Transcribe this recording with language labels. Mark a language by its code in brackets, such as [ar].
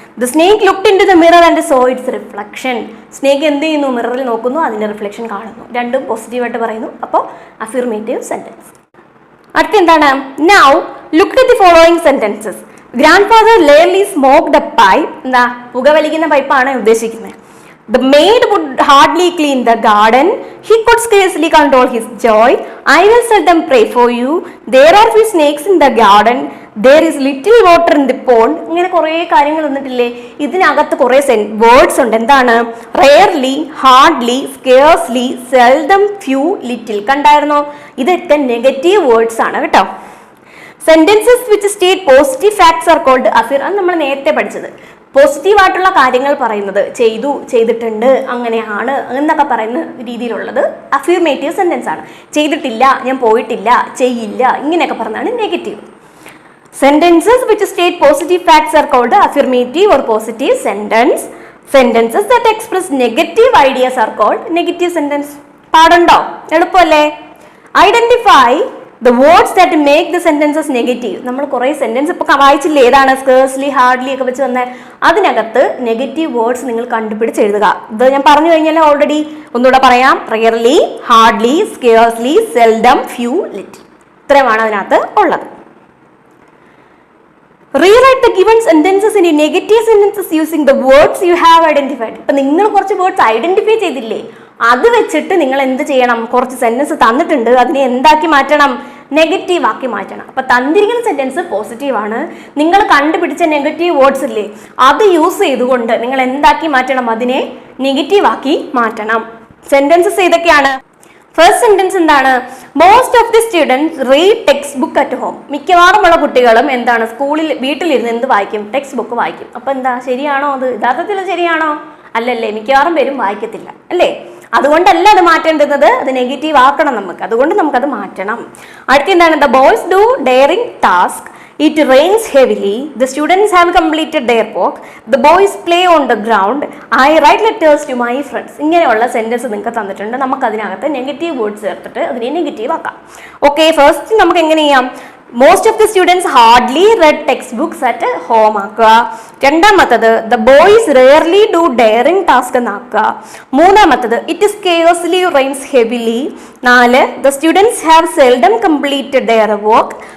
[en] The snake looked into the mirror and saw its reflection. [ml] Snake എന്ത് ചെയ്യുന്നു? മിററിൽ നോക്കുന്നു, അതിൻ്റെ റിഫ്ലക്ഷൻ കാണുന്നു. രണ്ടും പോസിറ്റീവായിട്ട് പറയുന്നു. അപ്പോൾ അഫർമേറ്റീവ് സെന്റൻസ്. അടുത്ത എന്താണ്? [en] Now look at the following sentences. Grandfather rarely smoked a pipe. [ml] എന്താ? പുകവലിക്കുന്ന പൈപ്പാണ് ഉദ്ദേശിക്കുന്നത്. [en] The maid would hardly clean the garden. He could scarcely control his joy. I will seldom pray for you. There are few snakes in the garden. There is little water in the pond. [ml] ഇങ്ങനെ കുറേ കാര്യങ്ങൾ വന്നിട്ടില്ലേ? ഇതിനകത്ത് കുറേ words ഉണ്ട്. എന്താണ്? [en] Rarely, hardly, scarcely, seldom, few, little. [ml] കണ്ടായിരുന്നോ? ഇതൊക്കെ നെഗറ്റീവ് വേർഡ്സ് ആണ് കേട്ടോ. [en] Sentences which state positive facts are called affirmative. [ml] അത് നമ്മൾ നേരത്തെ പഠിച്ചത്. പോസിറ്റീവായിട്ടുള്ള കാര്യങ്ങൾ പറയുന്നത്, ചെയ്തു, ചെയ്തിട്ടുണ്ട്, അങ്ങനെയാണ് എന്നൊക്കെ പറയുന്ന രീതിയിലുള്ളത് അഫർമേറ്റീവ് സെന്റൻസ് ആണ്. ചെയ്തിട്ടില്ല, ഞാൻ പോയിട്ടില്ല, ചെയ്യില്ല, ഇങ്ങനെയൊക്കെ പറഞ്ഞാണ് negative. [en] Sentences which state positive facts are called affirmative or positive sentence. Sentences that express negative ideas are called negative sentence. [ml] പാടുണ്ടോ? എളുപ്പമല്ലേ? [en] Identify the words that make the sentences negative. [ml] നമ്മൾ കുറേ സെന്റൻസ് ഇപ്പോൾ വായിച്ചില്ലേ, ഏതാണ് സ്കേഴ്സ്ലി, ഹാർഡ്ലി ഒക്കെ വെച്ച് വന്ന അതിനകത്ത് നെഗറ്റീവ് വേർഡ്സ് നിങ്ങൾ കണ്ടുപിടിച്ച് എഴുതുക. ഇത് ഞാൻ പറഞ്ഞു കഴിഞ്ഞാൽ ഓൾറെഡി, ഒന്നുകൂടെ പറയാം. Rarely, hardly, scarcely, seldom, few, little, ഇത്രയുമാണ് അതിനകത്ത് ഉള്ളത്. [en] Rewrite the given sentences into negative sentences using the words you have identified. [ml] ഇപ്പൊ നിങ്ങൾ കുറച്ച് വേർഡ്സ് ഐഡന്റിഫൈ ചെയ്തില്ലേ, അത് വെച്ചിട്ട് നിങ്ങൾ എന്ത് ചെയ്യണം? കുറച്ച് സെന്റൻസ് തന്നിട്ടുണ്ട്, അതിനെ എന്താക്കി മാറ്റണം? നെഗറ്റീവ് ആക്കി മാറ്റണം. അപ്പൊ തന്നിരിക്കുന്ന സെന്റൻസ് പോസിറ്റീവ് ആണ്, നിങ്ങൾ കണ്ടുപിടിച്ച നെഗറ്റീവ് വേർഡ്സ് ഇല്ലേ, അത് യൂസ് ചെയ്തുകൊണ്ട് നിങ്ങൾ എന്താക്കി മാറ്റണം? അതിനെ നെഗറ്റീവ് ആക്കി മാറ്റണം. സെന്റൻസസ് ഏതൊക്കെയാണ്? ഫസ്റ്റ് സെന്റൻസ് എന്താണ്? [en] Most of the students read text book at home. [ml] മിക്കവാറുമുള്ള കുട്ടികളും എന്താണ്, സ്കൂളിൽ വീട്ടിലിരുന്ന് എന്ത് വായിക്കും? ടെക്സ്റ്റ് ബുക്ക് വായിക്കും. അപ്പൊ എന്താ, ശരിയാണോ? അത് യഥാർത്ഥത്തിൽ ശരിയാണോ? അല്ലല്ലേ, മിക്കവാറും പേരും വായിക്കത്തില്ല അല്ലേ? അതുകൊണ്ടല്ല അത് മാറ്റേണ്ടുന്നത്, അത് നെഗറ്റീവ് ആക്കണം നമുക്ക്, അതുകൊണ്ട് നമുക്കത് മാറ്റണം. അടുത്ത എന്താണ്? [en] The boys do daring task, it rains heavily, the students have completed their work, the boys play on the ground, I write letters to my friends. [ml] ഇങ്ങനെയുള്ള സെന്റൻസ് നിങ്ങൾക്ക് തന്നിട്ടുണ്ട്. നമുക്ക് അതിനകത്ത് നെഗറ്റീവ് വേർഡ്സ് ചേർത്തിട്ട് അതിനെ നെഗറ്റീവ് ആക്കാം. ഓക്കെ, ഫസ്റ്റ് നമുക്ക് എങ്ങനെ ചെയ്യാം? [en] most of the students hardly read text books at home [ml] ആക്കുക. രണ്ടാമത്തത് [en] the boys rarely do daring task [ml] എന്നാക്കുക. മൂന്നാമത്തത് [en] It scarcely rains heavily. 4 the students have seldom completed their work.